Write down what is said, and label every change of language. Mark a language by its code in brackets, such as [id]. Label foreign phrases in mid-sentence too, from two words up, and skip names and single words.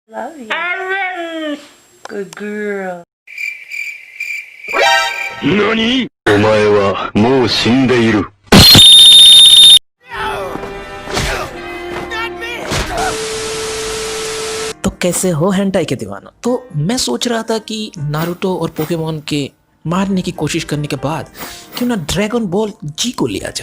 [en] Love you. Aaron! Good girl. [ja] 何？お前はもう死んでいる。 [hi] तो कैसे हो हेंटाई के दीवाना। तो मैं सोच रहा था कि नारुतो और पोकेमोन के मारने की कोशिश करने के बाद क्यों ना ड्रैगन बॉल जी को लिया जाए।